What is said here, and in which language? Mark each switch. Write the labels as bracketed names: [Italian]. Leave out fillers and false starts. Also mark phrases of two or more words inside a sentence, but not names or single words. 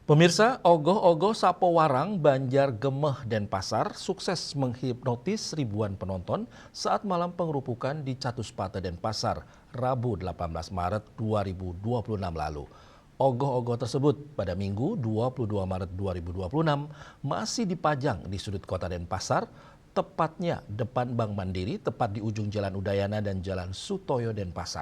[Indonesian] Pemirsa, ogoh-ogoh Sapo Warang, Banjar Gemeh, Denpasar sukses menghipnotis ribuan penonton saat malam pengerupukan di Catuspata Denpasar, Rabu 18 Maret 2026 lalu. Ogoh-ogoh tersebut pada Minggu 22 Maret 2026 masih dipajang di sudut kota Denpasar, tepatnya depan Bank Mandiri, tepat di ujung Jalan Udayana dan Jalan Sutoyo Denpasar.